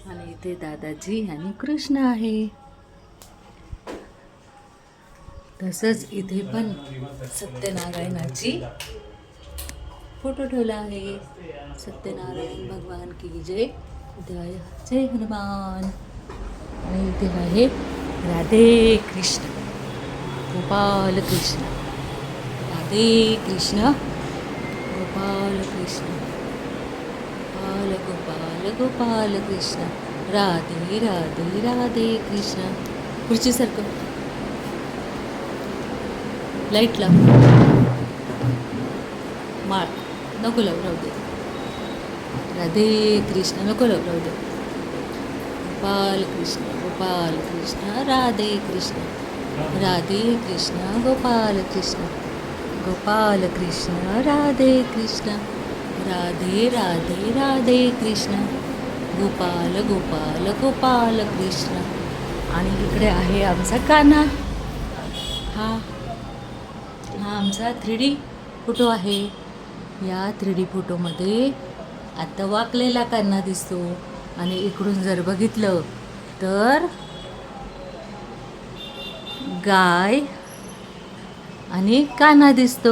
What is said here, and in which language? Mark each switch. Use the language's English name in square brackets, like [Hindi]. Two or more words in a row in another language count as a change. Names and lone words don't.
[Marathi] आणि इथे दादाजी आणि कृष्ण आहे. तसंच इथे पण सत्यनारायणाची फोटो ठेवला आहे. [Hindi] सत्यनारायण भगवान की जय. जय हनुमान. [Marathi] आणि इथे आहे राधे कृष्ण, गोपाल कृष्ण. राधे कृष्ण, गोपाल कृष्ण. गोपाल गोपाल गोपाल कृष्ण. राधे राधे राधे कृष्ण. पुढची सारखं लाईट लाव. माळ नको लावू, राहू दे. राधे कृष्ण नको लावू, राहू दे. गोपाल कृष्ण, गोपाल कृष्ण. राधे कृष्ण, राधे कृष्ण. गोपाल कृष्ण, गोपाल कृष्ण. राधे कृष्ण, राधे राधे राधे कृष्ण. गोपाल गोपाल गोपाल कृष्ण. आणि इकडे आहे आमचा कान्हा. हा आमचा 3D फोटो आहे. या 3D फोटोमध्ये आता वाकलेला कान्हा दिसतो. आणि इकडून जर बघितलं तर गाय आणि कान्हा दिसतो.